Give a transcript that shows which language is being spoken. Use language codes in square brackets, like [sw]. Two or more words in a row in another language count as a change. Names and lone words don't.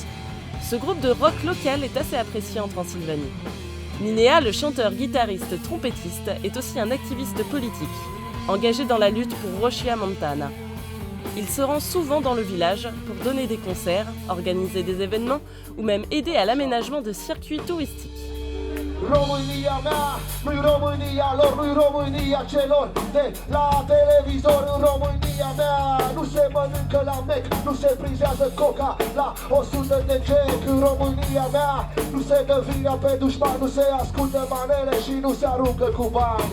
[fr] Ce groupe de rock local est assez apprécié en Transylvanie. Minea, le chanteur, guitariste, trompettiste, est aussi un activiste politique, engagé dans la lutte pour Rosia Montana. Il se rend souvent dans le village pour donner des concerts, organiser des événements ou même aider à l'aménagement de circuits touristiques. [ro] România mea, nu-i România lor, nu-i România celor de la televizor. În România mea nu se mănâncă la Mac, nu se frizează coca la 100 de jack. În România mea nu se dă vina pe dușman, nu se ascultă manele și nu se aruncă cu bani.